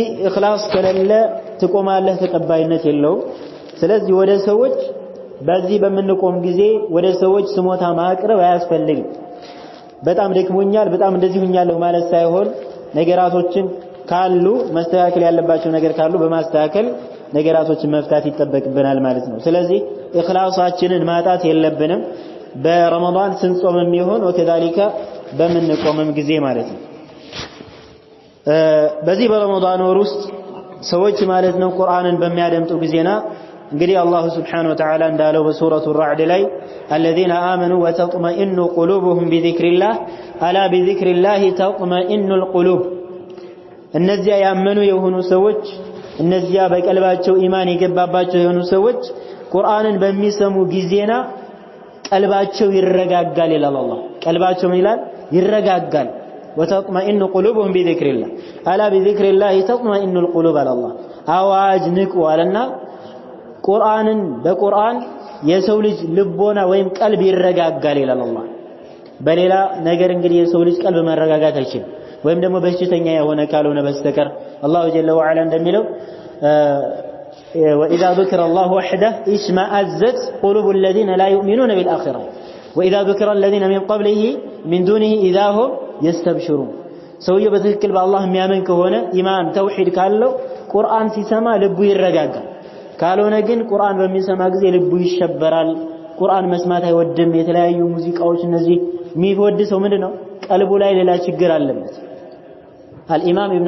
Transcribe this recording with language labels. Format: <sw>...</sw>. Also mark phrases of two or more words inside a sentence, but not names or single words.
<am>ኢኽላስ ከሌለ ትቆማለህ፣ ተቀባይነት የለውም። ስለዚህ ወደ ሰዎች በዚህ በምንቆም ጊዜ ወደ ሰዎች ስሞታ ማቅረብ አያስፈልግም። በጣም ደክሞኛል፣ በጣም እንደዚህ ሆኛለሁ ማለት ሳይሆን ነገራቶችን ካሉ መስተካከል ያለባቸው ነገር ካሉ በማስተካከል ነገራቶችን መፍታት ይጠበቅብናል ማለት ነው። ስለዚህ ኢኽላሳችንን ማጣት የለብንም በረመዳን ስንጾምም ይሁን ወከዛሊካ በምንቆምም ጊዜ ማለት ነው። በዚህ በረመዳን ወር ውስጥ ሰዎች ማለት ነው ቁርአንን በሚያደምጡ ጊዜና እንግዲህ</am> <ar>الله سبحانه وتعالى</ar> <am>እንዳለው በሱረቱ ራዕድ ላይ</am> <ar>الذين آمنوا وتطمئن قلوبهم بذكر الله ألا بذكر الله تطمئن القلوب</ar> <am>እነዚያ ያመኑ የሆኑ ሰዎች እነዚያ በቀልባቸው ኢማን የገባባቸው የሆኑ ሰዎች ቁርአንን በሚሰሙ ጊዜና ቀልባቸው ይረጋጋል ይላል አላህ። ቀልባቸው ምን ይላል? ይረጋጋል።</am> <ar>وتطمئن قلوبهم بذكر الله ألا بذكر الله تطمئن القلوب على الله</ar> <am>አዋጅ ንቁ አለና ቁርአንን በቁርአን የሰው ልጅ ልቦና ወይም ቀልብ ይረጋጋል ይላል አላህ። በሌላ ነገር እንግዲህ የሰው ልጅ ቀልብ መረጋጋት አይችልም ወይም ደግሞ በሽተኛ የሆነ ካልሆነ በስተቀር</am> <ar>الله جل وعلا</ar> <am>እንደሚለው</am> <ar>وإذا ذكر الله وحده اشمأزت قلوب الذين لا يؤمنون بالآخرة وإذا ذكر الذين من قبله من دونه إذا هم يستبشرون</ar> <am>ሰውየው በትክክል በአላህ የሚያመን ከሆነ ኢማን ተውሂድ ካለው ቁርአን ሲሰማ ልቡ ይረጋጋል። ካልሆነ ግን ቁርአን በሚሰማ ጊዜ ልቡ ይሸበራል። ቁርአን መስማት አይወድም። የተለያዩ ሙዚቃዎች እነዚህ የሚወድ ሰው ምንድነው ቀልቡ ላይ ሌላ ችግር አለበት። አልኢማም ኢብኑ</am>